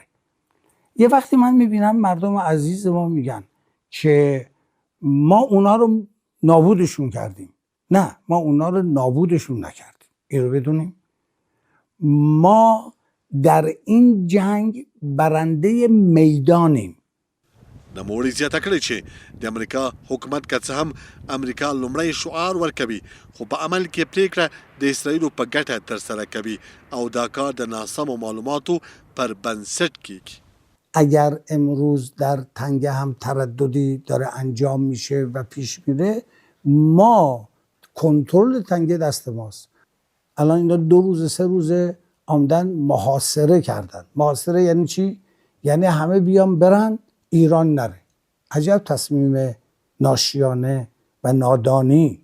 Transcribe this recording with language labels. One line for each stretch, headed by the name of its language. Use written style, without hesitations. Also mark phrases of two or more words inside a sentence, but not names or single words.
Persian: یه وقتی من میبینم مردم عزیز ما میگن که ما اونا رو نابودشون کردیم، نه، ما اونا رو نابودشون نکردیم. این رو بدونیم ما در این جنگ برنده میدانیم.
Pashto: نوموړي زیاته کړې چې د امریکا حکومت که څه هم امریکا لومړی شعار ورکوي خو په عمل کې پریکړه د اسرائیلو په ګټه ترسره کوي او دا کار د ناسمو معلوماتو پر بنسټ کیږي.
Persian: اگر امروز در تنگه هم ترددی داره انجام میشه و پیش میره، ما کنترل تنگه دست ماست. الان اینا 2 روز 3 روزه آمدن محاصره کردن. محاصره یعنی چی؟ یعنی همه بیان برن ایران نره. عجب تصمیم ناشیانه و نادانی.